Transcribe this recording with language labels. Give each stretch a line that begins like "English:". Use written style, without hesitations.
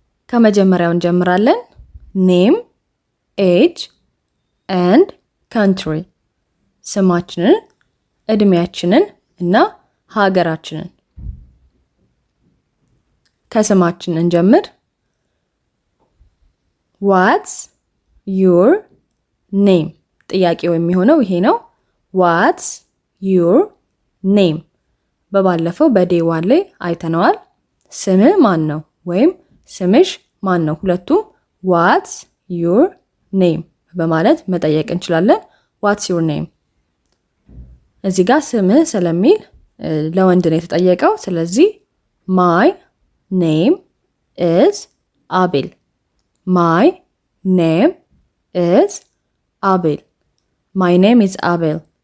Amharic: ከመጀመሪያው እንጀምራለን። ኔም፣ ኤጅ and country ስማችንን፣ እድሜያችንን እና ሀገራችንን። ከስማችን እንጀምር።
English: What's your name?
Amharic: ጥያቄው የሚሆነው ይሄ ነው።
English: What's your name?
Amharic: በባለፈው በዴይ 1 ላይ አይተነዋል። ስምህ ማን ነው ወይም ስምሽ ማን ነው? ሁለቱም
English: What's your name
Amharic: በማለት መጠየቅ እንችላለን።
English: What's your name?
Amharic: እዚህ ጋር ስምህ ስለሚል ለወንድ ነው የተጠየቀው። ስለዚህ
English: my name is Abel. My name is Abel. My name is Abel.